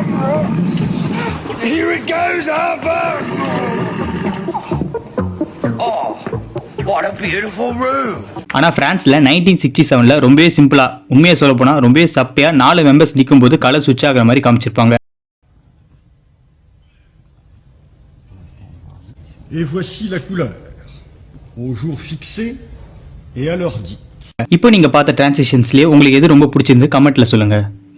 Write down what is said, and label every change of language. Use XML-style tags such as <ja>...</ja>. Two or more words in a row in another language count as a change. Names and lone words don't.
<en>Here it goes, Harper. Oh, what a beautiful room.</en> <ta>ஆனா பிரான்ஸ்ல 1967ல ரொம்பவே சிம்பிளா, உண்மையை சொல்ல போனா ரொம்பவே சப்பையா 4 மெம்பர்ஸ் நிக்கும் போது</ta> <en>colour switch</en> <ta>ஆகிற மாதிரி காமிச்சிருப்பாங்க.</ta> <fr>Et voici la couleur au jour fixé et à l'heure dite.</fr> <ta>இப்போ நீங்க பார்த்த டிரான்சிஷன்ஸ்லயே உங்களுக்கு எது ரொம்ப பிடிச்சிருந்து கமெண்ட்ல சொல்லுங்க.</ta>